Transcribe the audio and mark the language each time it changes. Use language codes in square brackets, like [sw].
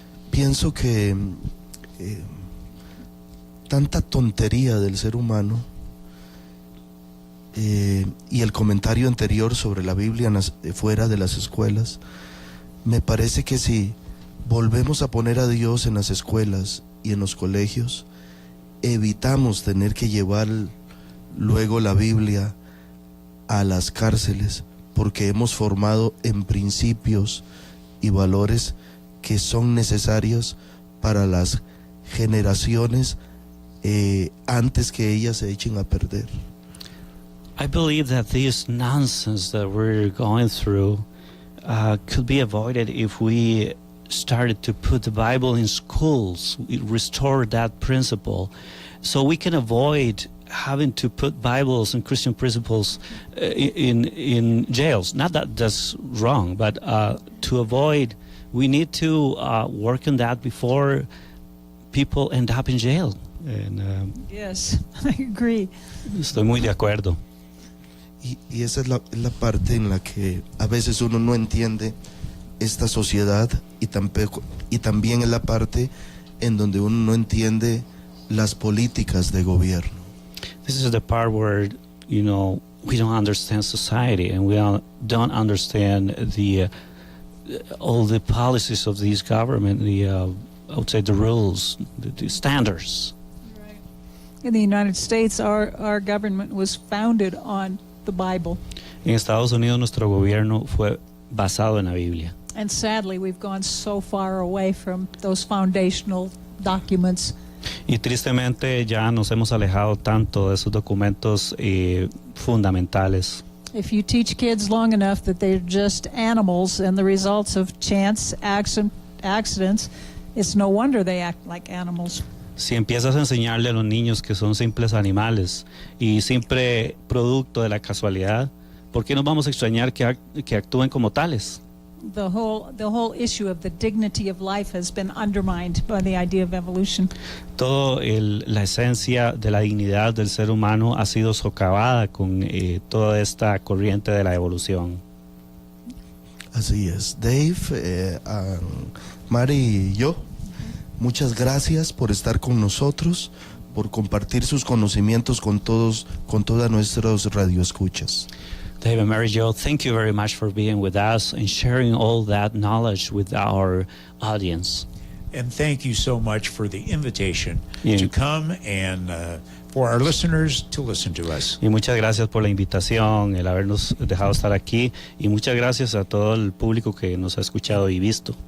[es] Pienso que tanta tontería del ser humano y el comentario anterior sobre la Biblia fuera de las escuelas, me parece que si volvemos a poner a Dios en las escuelas y en los colegios, evitamos tener que llevar luego la Biblia a las cárceles, porque hemos formado en principios y valores que son necesarios para las generaciones antes que ellas se echen a perder. [en] I believe that this nonsense that we're going through could be avoided if we started to put the Bible in schools, restore that principle, so we can avoid having to put Bibles and Christian principles in jails. Not that that's wrong, but to avoid, we need to work on that before people end up in jail. And, Yes, I agree. [es] estoy muy de acuerdo. Y esa es la parte en la que a veces uno no entiende esta sociedad y también es la parte en donde uno no entiende las políticas de gobierno. [en] This is the part where, we don't understand society and we don't understand all the policies of this government, I would say the rules, the standards. In the United States, our government was founded on the Bible. [es] En Estados Unidos nuestro gobierno fue basado en la Biblia. [en] And sadly, we've gone so far away from those foundational documents. [es] Y tristemente ya nos hemos alejado tanto de esos documentos fundamentales. [en] If you teach kids long enough that they're just animals and the results of chance, accidents, it's no wonder they act like animals. [es] Si empiezas a enseñarle a los niños que son simples animales y siempre producto de la casualidad, ¿por qué nos vamos a extrañar que actúen como tales? [en] The whole issue of the dignity of life has been undermined by the idea of evolution. [es] La esencia de la dignidad del ser humano ha sido socavada con toda esta corriente de la evolución. Así es. Dave, Mari y yo, muchas gracias por estar con nosotros, por compartir sus conocimientos con todas nuestras radioescuchas. [en] Dave and Mary Jo, thank you very much for being with us and sharing all that knowledge with our audience. And thank you so much for the invitation Yeah. to come and for our listeners to listen to us. [es] Y muchas gracias por la invitación, el habernos dejado estar aquí, y muchas gracias a todo el público que nos ha escuchado y visto.